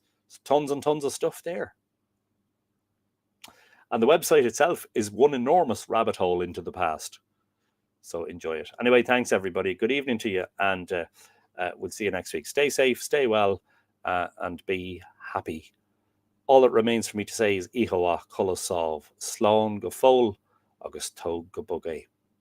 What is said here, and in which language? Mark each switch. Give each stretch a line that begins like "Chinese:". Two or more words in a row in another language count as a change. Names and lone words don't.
English: There's tons and tons of stuff there. And the website itself is one enormous rabbit hole into the past. So enjoy it. Anyway, thanks everybody. Good evening to you. And we'll see you next week. Stay safe, stay well, and be happy. All that remains for me to say is
Irish: Ihoa Colossov, Slán go fóil, agus tó go bogé.